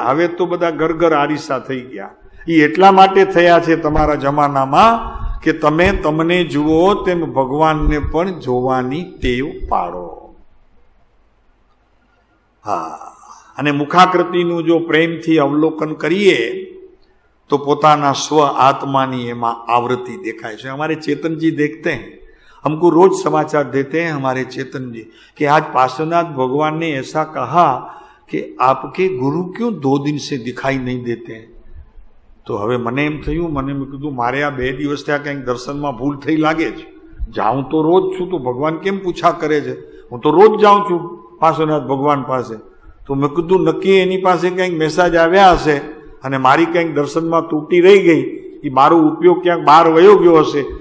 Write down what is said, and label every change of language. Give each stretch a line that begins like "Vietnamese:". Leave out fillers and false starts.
Gujarati: હવે તો બધા ઘર ઘર આરીસા થઈ ગયા. એ એટલા માટે થયા છે તમારા જમાનામાં કે તમે તમને જુઓ તેમ ભગવાનને પણ જોવાની ટેવ પાડો. હા, અને મુખાકૃતિનું જો પ્રેમથી અવલોકન કરીએ તો પોતાના સ્વ આત્માની એમાં आवृत्ति देखाय છે.
Hindi: हमारे चेतन जी देखते हैं, हमको रोज समाचार देते हैं हमारे चेतन जी कि आज पार्श्वनाथ भगवान ने ऐसा कहा कि आपके गुरु क्यों 2 दिन से दिखाई नहीं देते हैं.
Gujarati: તો હવે મને એમ થયું, મેં કીધું મારે આ 2 દિવસ થયા કંઈક દર્શનમાં ભૂલ થઈ લાગે છે. જાઉં તો રોજ છું, તો ભગવાન કેમ પૂછા કરે છે? હું તો રોજ જાઉં છું પાર્શ્વનાથ ભગવાન પાસે. તો મેં કીધું નક્કી એની પાસે કંઈક મેસેજ આવ્યા હશે અને મારી કંઈક દર્શનમાં તૂટી રહી ગઈ, એ મારો ઉપયોગ ક્યાંક બહાર વયો ગયો હશે.